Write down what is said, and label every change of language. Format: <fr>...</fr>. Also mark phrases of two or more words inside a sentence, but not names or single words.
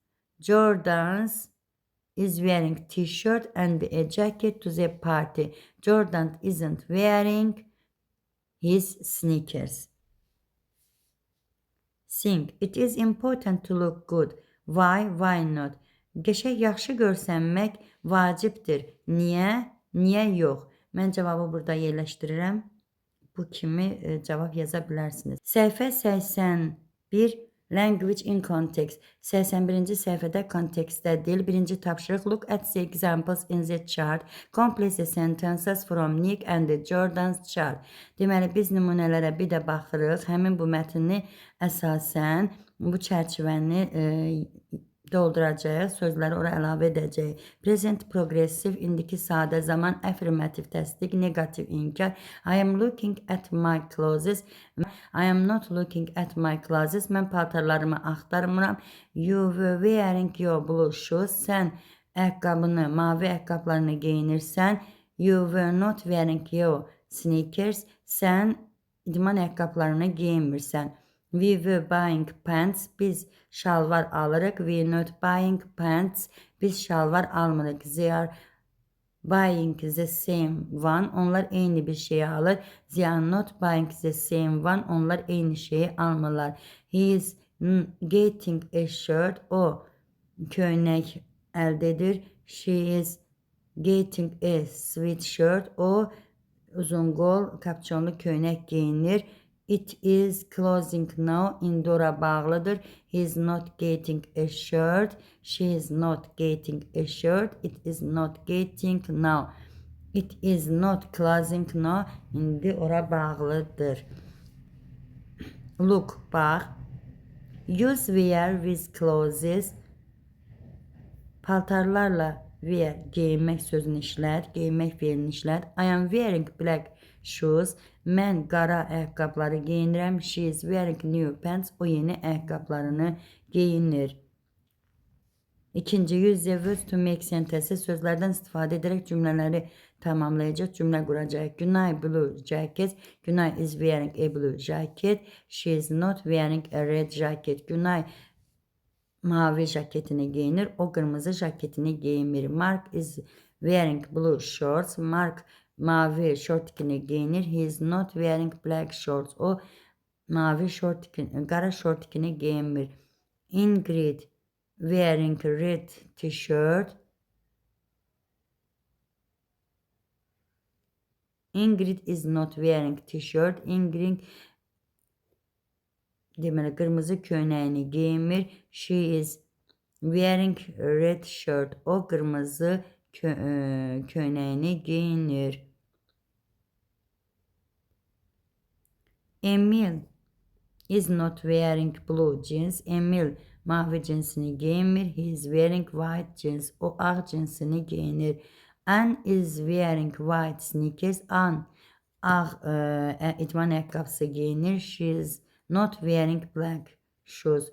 <en>Jordan's is wearing t-shirt and a jacket to the party. Jordan isn't wearing his sneakers. Think. It is important to look good. Why? Why not?</en> <az>Qəşəng yaxşı görsənmək vacibdir. Niyə? Niyə yox? Mən cavabı burada yerləşdirirəm. Bu kimi cavab yaza bilərsiniz. Səhifə 81.</az> <en>Language in context.</en> <az>81-ci səhifədə kontekstdə dil. Birinci tapşırıq.</az> <en>Look at the examples in the chart. Complete the sentences from Nick and Jordan's chart.</en> <az>Deməli, biz nümunələrə bir də baxırıq. Həmin bu mətni əsasən bu çərçivəni dolduracağıq. Sözləri ora əlavə edəcəyik.</az> <en>Present progressive,</en> <az>indiki sadə zaman, affirmative təsdiq, negativ inkar.</az> <en>I am looking at my clothes. I am not looking at my clothes.</en> <az>Mən paltarlarımı axtarmıram.</az> <en>You were wearing your blue shoes.</en> <az>Sən ayaqqabını, mavi ayaqqablarını geyinirsən.</az> <en>You were not wearing your sneakers.</en> <az>Sən idman ayaqqablarını geyinmirsən.</az> <en>We were buying pants.</en> <az>Biz şalvar alırıq.</az> <en>We are not buying pants.</en> <az>Biz şalvar almırıq.</az> <en>They are buying the same one.</en> <az>Onlar eyni bir şeyi alır.</az> <en>They are not buying the same one.</en> <az>Onlar eyni şeyi almırlar.</az> <en>He is getting a shirt.</en> <az>O köynək əldə edir.</az> <en>She is getting a sweatshirt.</en> <az>O uzunqol kapçonlu köynək geyinir.</az> <en>It is closing now.</en> <az>İndi ora bağlıdır.</az> <en>He is not getting a shirt. She is not getting a shirt. It is not getting now. It is not closing now.</en> <az>İndi ora bağlıdır. Look, bax.</az> <en>Use wear with clothes.</en> <az>Paltarlarla wear, geyinmək sözünü işlət. Geyinmək fiilini işlət.</az> <en>I am wearing black shoes.</en> <az>Mən qara ayaqqabıları geyinirəm.</az> <en>She is wearing new pants.</en> <az>O yeni ayaqqabılarını geyinir. İkinci,</az> <en>use the words to make sentences.</en> <az>Sözlərdən istifadə edərək cümlələri tamamlayacaq, cümlə quracaq.</az> <en>Günay blue jacket. Günay is wearing a blue jacket. She is not wearing a red jacket.</en> <az>Günay mavi jaketini geyinir. O qırmızı jaketini geyinmir.</az> <en>Mark is wearing blue shorts.</en> <az>Mark mavi şortikini giyinir.</az> <en>He is not wearing black shorts.</en> <az>O mavi şortikini, qara şortikini giyinmir.</az> <en>Ingrid wearing red t-shirt. Ingrid is not wearing t-shirt.</en> <az>Ingrid deməli qırmızı köynəyini geyinmir.</az> <en>She is wearing red shirt.</en> <az>O qırmızı köynəyini geyinir.</az> <en>Emil is not wearing blue jeans.</en> <az>Emil mavi cinsini giyinmir.</az> <en>He is wearing white jeans.</en> <az>O ağ cinsini giyinir.</az> <en>Anne is wearing white sneakers.</en> <az>Anne ağ idman ayaqqabısı giyinir.</az> <en>She is not wearing black shoes.</en>